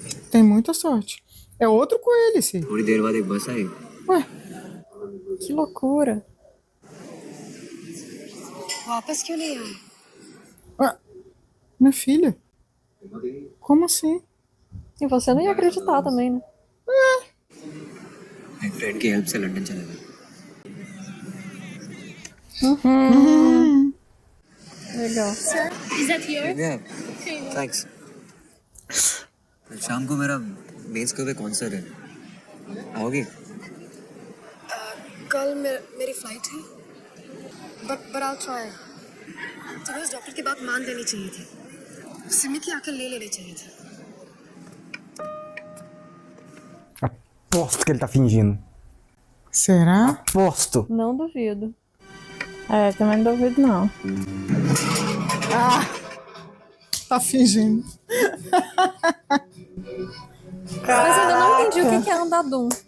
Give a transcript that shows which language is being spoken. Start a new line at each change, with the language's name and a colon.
Portuguese: Tem muita sorte. É outro coelho esse.
Hindi: थोड़ी देर बाद एक बस आई
Portuguese: Ué, Que loucura.
Hindi: वापस क्यों नहीं आए
Portuguese: ué. Minha filha. Como assim? E você não ia acreditar também, né?
Hindi: एक फ्रेंड की हेल्प से लंदन चला गया
Portuguese: Legal.
English: Yeah, thanks.
Hindi: शाम को मेरा मेंस के कॉन्सर्ट है आओगी कल मेरी फ्लाइट है
English: but I try
Hindi: तुम्हें उस डॉक्टर की बात मान लेनी चाहिए थी सिमी की आंखें ले लेनी चाहिए थी
Portuguese: Aposto que ele tá fingindo. Será? Aposto. Não duvido. Também não duvido, não. Tá fingindo. Mas ainda não entendi o que é andadum.